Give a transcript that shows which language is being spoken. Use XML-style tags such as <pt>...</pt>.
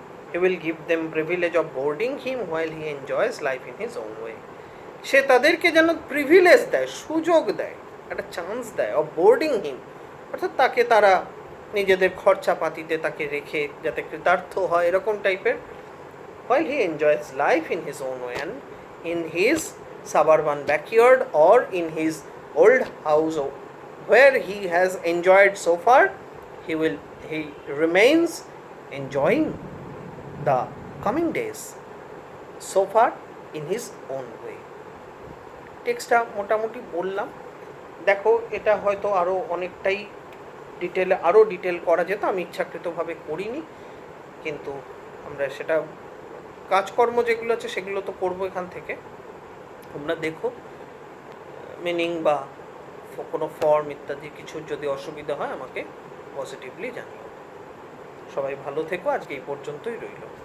<en>He will give them privilege of boarding him while he enjoys life in his own way.</en> <bn>সে তাদেরকে যেন privilege দেয়, সুযোগ দেয়, একটা চান্স দেয়,</bn> <en>of boarding him,</en> <bn>অর্থাৎ তাকে তারা নিজেদের খরচাপাতিতে তাকে রেখে যাতে কৃতার্থ হয়, এরকম টাইপের।</bn> <en>while he enjoys life in his own way and in his suburban backyard or in his old house where he has enjoyed so far, he remains enjoying the coming days so far in his own way.</en> <bn>টেক্সটটা মোটামুটি বললাম, দেখো এটা হয়তো আরও অনেকটাই detail করা যেত, আমি ইচ্ছাকৃতভাবে করিনি, কিন্তু আমরা সেটা কাজকর্ম যেগুলো আছে সেগুলো তো করবো এখান থেকে। তোমরা দেখো মিনিং বা কোনো ফর্ম ইত্যাদি কিছু যদি অসুবিধা হয় আমাকে পজিটিভলি জানিও। সবাই ভালো থেকো, আজকে এই পর্যন্তই রইল।</bn>